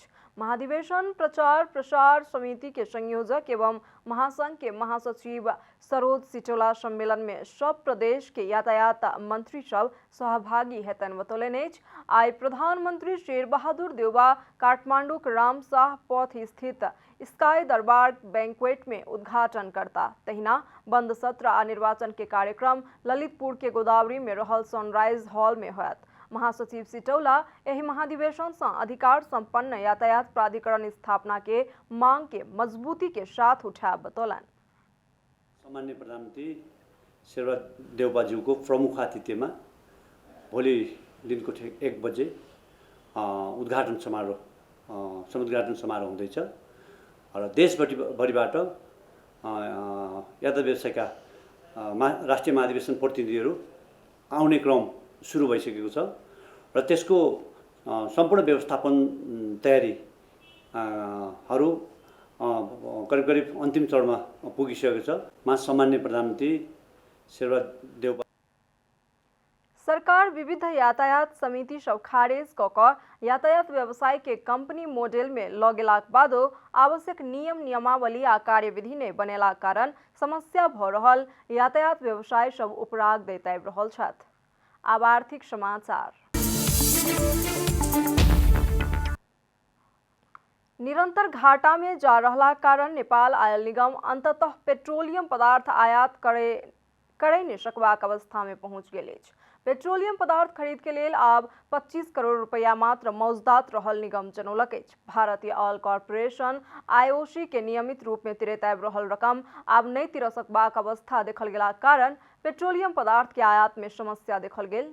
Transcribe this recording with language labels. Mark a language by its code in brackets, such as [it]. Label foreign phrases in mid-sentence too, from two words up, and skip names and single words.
[mai] महाधिवेशन प्रचार प्रसार समिति के संयोजक एवं महासंघ के महासचिव सरोज सिटोला सम्मेलन में सब प्रदेश के यातायात मंत्री सब सहभागी हेतैन बतौलनि अछि। आइ प्रधानमंत्री शेर बहादुर देउबा काठमांडू के रामशाह पथ स्थित स्काई दरबार बैंक्वेट में उद्घाटन करता। तहिना बंद सत्र आ निर्वाचन के कार्यक्रम ललितपुर के गोदावरी में रहल सनराइज हॉल में होयत। महासचिव सिटौला एहि महाधिवेशन से अधिकार संपन्न यातायात प्राधिकरण स्थापना के मांग के मजबूती के साथ उठा बतौलन। [ne] सामान्य प्रधानमंत्री शेरबहादुर देउबाज्यूको प्रमुख आतिथ्यमा भोलि दिनको 1 बजे उद्घाटन समारोह हुँदैछ र देशभरिबाट यातायात व्यवसायका राष्ट्रिय महाधिवेशन प्रतिनिधिहरू आउने क्रम सुरु भइसकेको छ र त्यसको सम्पूर्ण व्यवस्थापन तयारीहरू करिब अन्तिम चरणमा पुगिसकेको छ। सामान्य प्रधानमन्त्री शेरबहादुर देउबा [mai] सरकार विविध यातायात समिति सब खारेज कऽ यातायात व्यवसाय के कंपनी मॉडल में लऽ गेलाक बादो आवश्यक नियम नियमावली आ कार्यविधि नहि बनेला कारण समस्या भऽ रहल यातायात व्यवसाय सब उपराग दैत आबि रहल छथि। आब आर्थिक समाचार। निरंतर घाटा में जा रहला कारण नेपाल आयल निगम अंततः पेट्रोलियम पदार्थ आयात करे नहीं सकबाक अवस्था में पहुंच गेल अछि। पेट्रोलियम पदार्थ खरीद के लेल आब 25 करोड़ रुपया मात्र मौजदात रहल निगम जनौलक अछि। भारतीय ऑयल कॉर्पोरेशन IOC के नियमित रूप में तिरैत आबि रहल रकम आब नहीं तिर सकबाक अवस्था देखल गेला कारण पेट्रोलियम पदार्थ के आयात में समस्या देखल गेल।